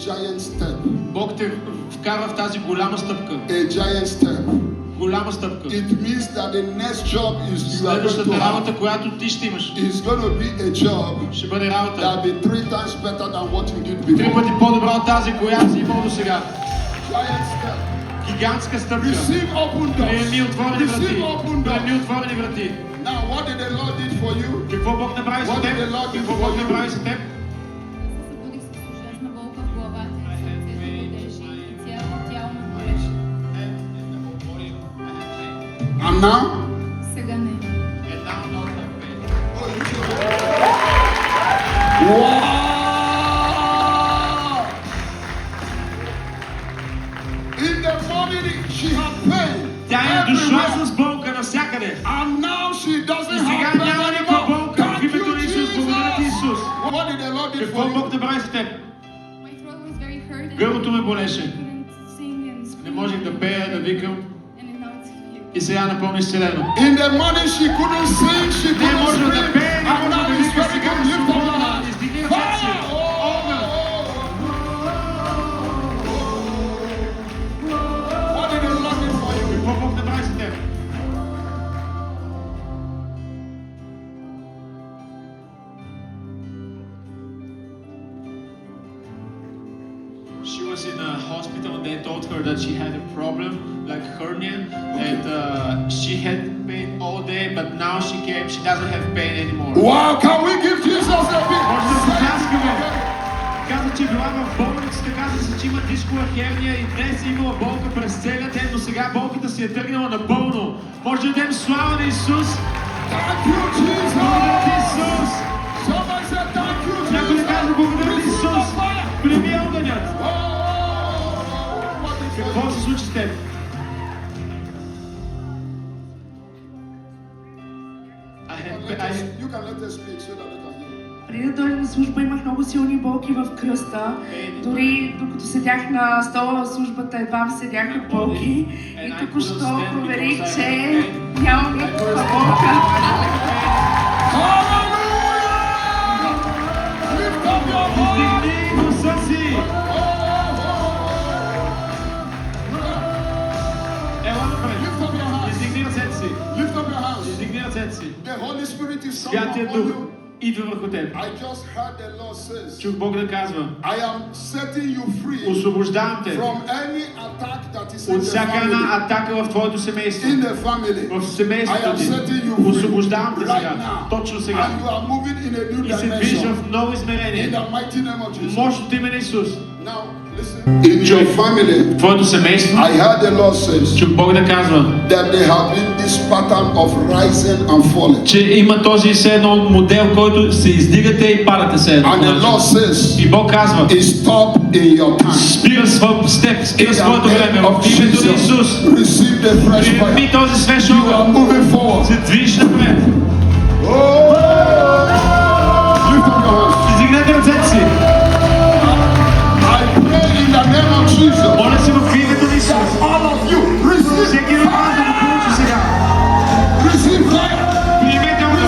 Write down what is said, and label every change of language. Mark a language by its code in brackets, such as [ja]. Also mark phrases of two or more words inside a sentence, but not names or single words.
[en] giant step. [bg] Бог те вкара в тази голяма стъпка. [en] A giant step. [bg] Голяма стъпка. [en] It means that the next job is you are going to [bg] Следващата [en] have [bg] работа, която ти ще имаш, [en] is going to be a job [bg] ще бъде работа [en] that will be 3 times better than what you did [bg] 3 [en] before. [bg] пъти по-добра от тази, която си имал до сега. [en] Giant step. [bg] Гигантска стъпка. [en] Receive open doors. [bg] Приеми отворени врати. [en] Receive open [bg] Приеми [en] doors. [bg] отворени врати. [en] Now, what did the Lord did for you? [bg] Какво Бог направи за [en] What [bg] теб? [en] did the Lord do [bg] Какво [en] for [bg] Бог [en] you? [bg] направи за теб? Събудих се с ужасна болка в главата и сърцето бодеше и цялото тяло ме болеше. [en] And now? [bg] Сега не. [en] Wow! In the morning, she had pain. [bg] Тя е дошла [en] everywhere. [bg] с болка навсякъде. [en] And now she [bg] И [en] doesn't [bg] сега [en] have pain [bg] няма никаква [en] anymore. [bg] болка. В [en] Thank [bg] името [en] you, [bg] на Исус, благодаря ти, Исус. [en] Jesus. What did the Lord do [bg] Какво [en] for [bg] Бог [en] you? [bg] направи за теб? [en] My throat was very hurt and [bg] Гърлото ме болеше. [en] I couldn't sing and scream. [bg] Не можех да пея, да викам. [en] And now it's healed. [bg] И сега напълно изцелено. [en] In the morning, she couldn't sing, she [bg] Не [en] couldn't [bg] може да [en] scream. [bg] пее, не [en] And [bg] може [en] now [bg] да [en] it's [bg] вика. [en] very [bg] Сега [en] good. [bg] е [en] Lift up your [bg] свободна. [en] hands. [bg] Издигни ръцете си. Огън. [en] What did the Lord do for you? [bg] Какво Бог направи за теб? [en] She was in a hospital and they told her that she had a problem like hernia and she had pain all day, but now she doesn't have pain anymore. Wow, can we give Jesus a big [bg] Може да се пляскаме. Каза, че била в болницата, каза се, че има дискова херния и днес е имала болка през целия ден, но сега болката си е тръгнала напълно. Може да дадем слава на Исус. [en] Thank you, Jesus. [bg] Благодаря ти, Исус. [en] Somebody say thank you, [bg] Някой да каже, благодаря ти, [en] Jesus. [bg] Исус. Прими огънят. [en] Oh, what is it? [bg] Какво се случи с теб? [en] You can let us speak so that we can hear. [bg] Преди да дойда на служба имах много силни болки в кръста. Дори докато седях на стола в службата, едва ми седяха болки. И току-що проверих, че нямам никаква болка. [en] Hallelujah! Lift up your voice. [bg] Дигни гласа си. Ела напред. [en] Lift up your hands. [bg] Издигни ръцете си. [en] Lift up your hands. [bg] Издигни ръцете си. [en] The Holy Spirit is [bg] Святия [en] someone on [bg] Дух [en] you. [bg] идва върху теб. [en] I just heard the Lord says, [bg] Чух Бог да казва, [en] I am setting you free [bg] освобождавам те [en] from any attack that is in [bg] от [en] the [bg] всяка една [en] family. [bg] атака в твоето семейство. [en] In the family. [bg] В [en] I [bg] семейството [en] am [bg] ти. [en] setting you free [bg] Освобождавам те [en] right [bg] сега. [en] now. [bg] Точно сега. [en] And you are moving in a new [bg] И се движа [en] dimension. [bg] в ново [en] In [bg] измерение. [en] the mighty name of Jesus. [bg] Мощното име на Исус. [en] Now, listen. In your family, [bg] Твоето семейство. [en] I heard the Lord says [bg] Чух Бог да казва, [en] that there have been this pattern of rising and falling. [bg] че има този все едно модел, който се издигате и падате се едно. [en] And the Lord says, [bg] И Бог казва, [en] stop in your time. [bg] спира [en] In [bg] своето [en] the [bg] време. [en] name of [bg] В името на [en] Jesus, [bg] Исус. [en] receive the fresh [bg] Приеми [en] fire. [bg] този свеж [en] You are [bg] огън. [en] moving forward. [bg] Се движи напред. [en] Oh! Lift up your hands. [bg] Издигнете ръцете си. [en] I pray in the name of Jesus. [bg] Моля се в името на Исус. [en] All of you, receive [bg] Всеки от вас да го получи сега. [en] receive fire. [bg] Приемете огън.